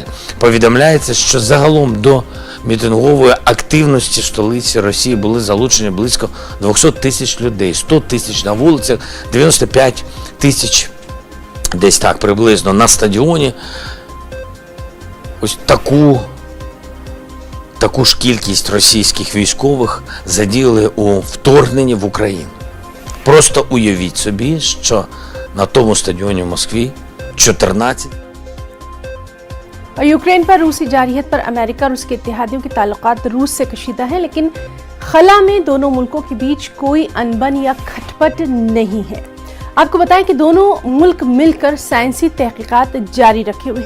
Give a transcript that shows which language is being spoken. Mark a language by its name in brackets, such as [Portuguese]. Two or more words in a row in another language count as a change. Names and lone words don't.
[Ukrainian] Повідомляється, що загалом до мітингової активності в столиці Росії були залучені близько 200 тисяч людей, 100 тисяч на вулицях, 95 тисяч десь так приблизно на стадіоні. Ось таку ж кількість російських військових задіяли у вторгненні в Україну. Просто уявіть собі, що на тому стадіоні в Москві 14 [Urdu] اور یوکرین پر روسی جارحیت پر امریکہ اور اس کے اتحادیوں کے تعلقات روس سے کشیدہ ہیں، لیکن خلا میں دونوں ملکوں کے بیچ کوئی ان بن یا کھٹ پٹ نہیں ہے. آپ کو بتائیں کہ دونوں ملک مل کر سائنسی تحقیقات جاری رکھے ہوئے ہیں.